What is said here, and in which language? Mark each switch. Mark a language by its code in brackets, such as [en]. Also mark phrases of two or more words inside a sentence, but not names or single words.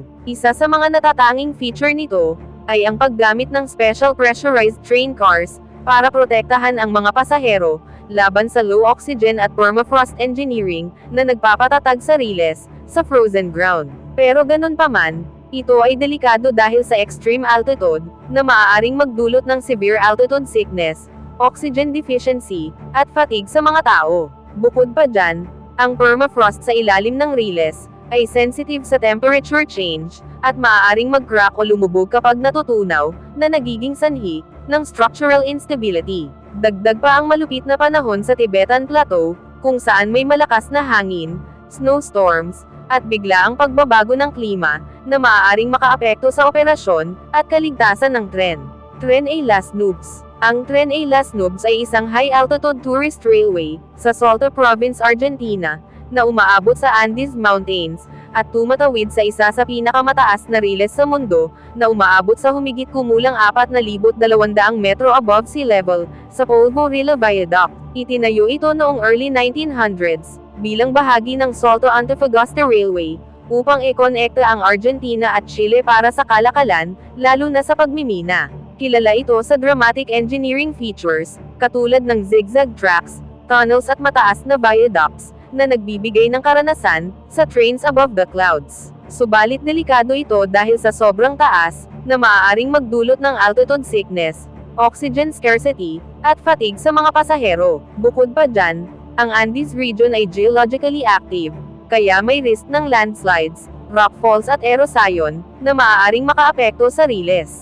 [tl] Isa sa mga natatanging feature nito, ay ang paggamit ng [en] special pressurized train cars, [tl] para protektahan ang mga pasahero, laban sa [en] low oxygen [tl] at [en] permafrost engineering, [tl] na nagpapatatag sa riles, sa [en] frozen ground. [tl] Pero ganun pa man, ito ay delikado dahil sa [en] extreme altitude, [tl] na maaaring magdulot ng [en] severe altitude sickness, oxygen deficiency, [tl] at fatigue sa mga tao. Bukod pa dyan, ang permafrost sa ilalim ng riles ay sensitive sa [en] temperature change, [tl] at maaaring mag-crack o lumubog kapag natutunaw, na nagiging sanhi ng [en] structural instability. [tl] Dagdag pa ang malupit na panahon sa Tibetan Plateau, kung saan may malakas na hangin, snowstorms, at biglaang pagbabago ng klima, na maaaring makaapekto sa operasyon at kaligtasan ng tren. Tren A Las Nubes. Ang Tren A Las Nubes ay isang [en] high-altitude tourist railway [tl] sa Salta Province, Argentina, na umaabot sa Andes Mountains, at tumatawid sa isa sa pinakamataas na riles sa mundo, na umaabot sa humigit kumulang 4,200 metro [en] above sea level, [tl] sa Polvorilla Viaduct. Itinayo ito noong [en] early 1900s, [tl] bilang bahagi ng Salto-Antofagasta Railway, upang ikonekta ang Argentina at Chile para sa kalakalan, lalo na sa pagmimina. Kilala ito sa [en] dramatic engineering features, [tl] katulad ng [en] zigzag tracks, [tl] tunnels at mataas na viaducts, na nagbibigay ng karanasan sa [en] trains above the clouds. [tl] Subalit delikado ito dahil sa sobrang taas, na maaaring magdulot ng [en] altitude sickness, oxygen scarcity, [tl] at fatigue sa mga pasahero. Bukod pa dyan, ang Andes region ay [en] geologically active, [tl] kaya may risk ng landslides, rockfalls at erosion, na maaaring makaapekto sa riles.